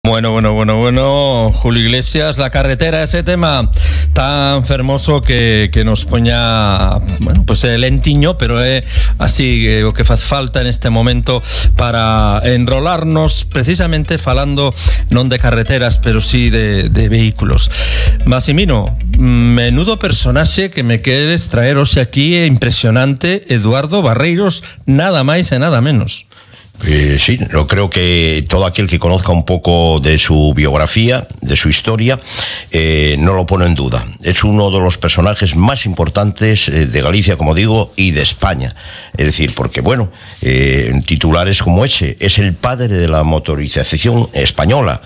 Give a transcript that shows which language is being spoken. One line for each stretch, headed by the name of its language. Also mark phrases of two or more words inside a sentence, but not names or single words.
Galician: Bueno, Julio Iglesias, la carretera, ese tema tan fermoso que nos poña, bueno, pues lentiño, pero así o que faz falta en este momento para enrolarnos precisamente falando non de carreteras, pero sí de vehículos. Massimino, menudo personaxe que me queres traer hoxe aquí, impresionante, Eduardo Barreiros, nada máis e nada menos.
Spanish: Sí, yo creo que todo aquel que conozca un poco de su biografía, de su historia, no lo pone en duda. Es uno de los personajes más importantes de Galicia, como digo, y de España. Es decir, porque, bueno, en titulares como ese, es el padre de la motorización española.